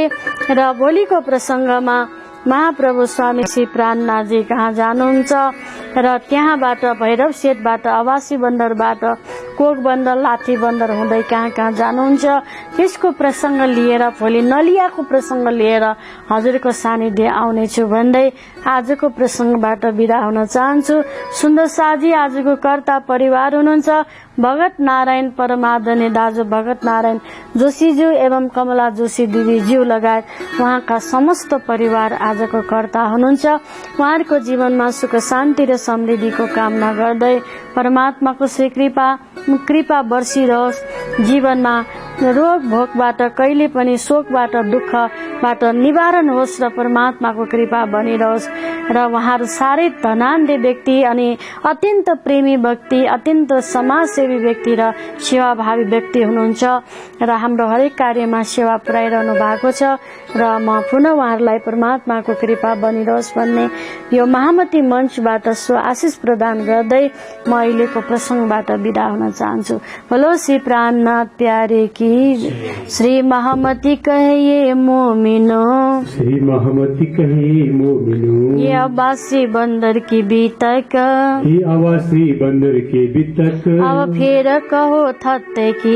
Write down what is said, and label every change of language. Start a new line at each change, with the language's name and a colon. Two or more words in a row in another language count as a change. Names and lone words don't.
Nepali: र भोलिको प्रसङ्गमा महाप्रभु स्वामी श्री प्राणनाथजी कहाँ जानुहुन्छ र त्यहाँबाट भैरव सेठबाट आवासी बन्दरबाट कोक बन्दर लाठी बन्दर हुँदै कहाँ कहाँ जानुहुन्छ त्यसको प्रसङ्ग लिएर भोलि नलियाको प्रसङ्ग लिएर हजुरको सानिध्य आउनेछु भन्दै आजको प्रसङ्गबाट बिदा हुन चाहन्छु। सुन्दर साजी आजको कर्ता परिवार हुनुहुन्छ भगत नारायण परमादरणीय दाजु भगत नारायण जोशीज्यू एवं कमला जोशी दिदीज्यू लगायत उहाँका समस्त परिवार आजको कर्ता हुनुहुन्छ। उहाँहरूको जीवनमा सुख शान्ति र समृद्धिको कामना गर्दै परमात्माको श्री कृपा बर्सिरहोस्। जीवनमा रोग भोगबाट कहिले पनि शोकबाट दुःखबाट निवारण होस् र परमात्माको कृपा बनिरहोस्। र उहाँहरू साह्रै धनाढ्य व्यक्ति अनि अत्यन्त प्रेमी व्यक्ति, अत्यन्त समाजसेवी व्यक्ति र सेवाभावी व्यक्ति हुनुहुन्छ र हाम्रो हरेक कार्यमा सेवा पुर्याइरहनु भएको छ र म पुनः उहाँहरूलाई परमात्माको कृपा बनिरहोस् भन्ने यो महामती मञ्चबाट सो आशिष प्रदान गर्दै म अहिलेको प्रसङ्गबाट बिदा हुन चाहन्छु।
Hindi: बोलो श्री प्राणनाथ प्यारे की श्री महामती कहिए मोमिनो, श्री महामती कहिए मोमिनो, ये आवासी बंदर की बीतक, ये आवासी बंदर के बीतक, अब फिर कहो थट की,